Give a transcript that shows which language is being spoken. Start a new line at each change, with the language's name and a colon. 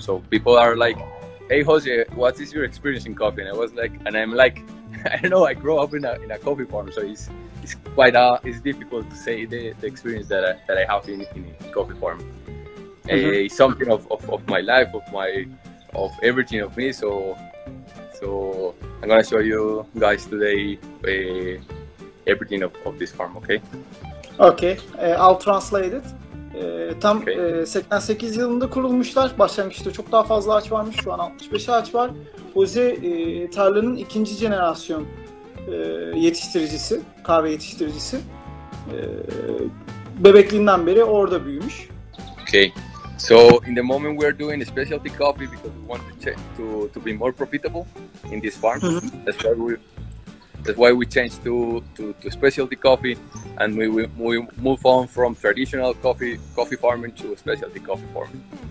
English: So people are like, hey Jose, what is your experience in coffee? And I was like, and I'm like, I don't know, I grew up in a coffee farm, so it's quite it's difficult to say the experience that I have in coffee farm. It's something of my life, of everything of me. So I'm gonna show you guys today everything of this farm, okay? Okay, I'll translate it.
Turkish: Tam 88 yılında kurulmuşlar. Başlangıçta çok daha fazla ağaç varmış. Şu an 65 ağaç var. Jose tarlanın ikinci jenerasyon yetiştiricisi, kahve yetiştiricisi. Bebekliğinden beri orada büyümüş.
English: Okay. So in the moment we're doing specialty coffee because we want to be more profitable in this farm. That's why we changed to specialty coffee, and we move on from traditional coffee farming to specialty coffee farming.